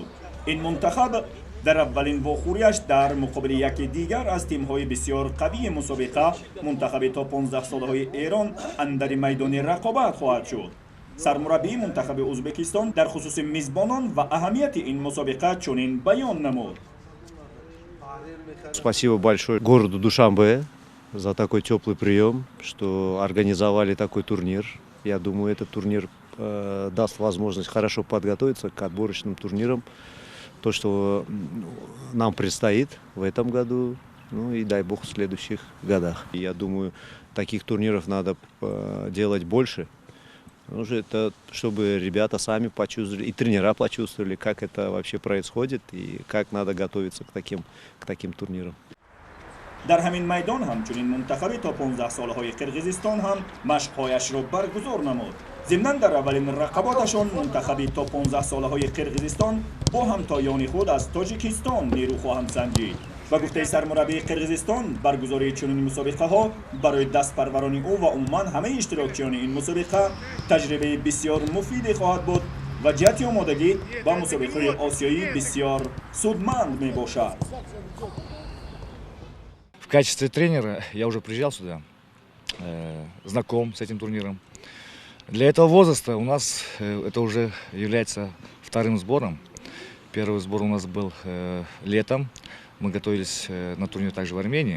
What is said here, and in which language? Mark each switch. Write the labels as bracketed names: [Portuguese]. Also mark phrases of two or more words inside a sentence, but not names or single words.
[Tajik] این منتخب در اولین واخوریش در مقابل یکی دیگر از تیم‌های بسیار قوی مسابقه منتخب تا 15 ساله‌های ایران اندر میدان رقابت خواهد شد. سرمربی منتخب ازبکستان در خصوص میزبانان و اهمیت این مسابقه چنین بیان نمود. [Russian] Спасибо большое городу Душанбе за такой теплый прием, что организовали такой турнир. Я думаю, этот турнир даст возможность хорошо подготовиться к отборочным турнирам. То, что нам предстоит в этом году, ну и дай бог в следующих годах. Я думаю, таких турниров надо делать больше. Это чтобы ребята сами почувствовали, и тренера почувствовали, как это вообще происходит и как надо готовиться к таким турнирам. [Tajik] در همین میدان همچنین منتخب تا 15 ساله‌های قرقیزستان هم مشق‌هایش را برگزار نمود. ضمناً در اولین رقابتشان منتخب تا 15 ساله‌های قرقیزستان با همتایان خود از تاجیکستان نیرو خواهند سنجید. و گفته سرمربی قرقیزستان برگزاری چنین مسابقه ها برای دست پروران او و عموما همه اشتراکیان این مسابقه تجربه بسیار مفیدی خواهد بود و جهت آمادگی با مسابقه آسیایی بسیار سودمند می باشد. [Russian] В качестве тренера я уже приезжал сюда, знаком с этим турниром. Для этого возраста у нас это уже является вторым сбором. Первый сбор у нас был летом. Мы готовились на турнир также в Армении.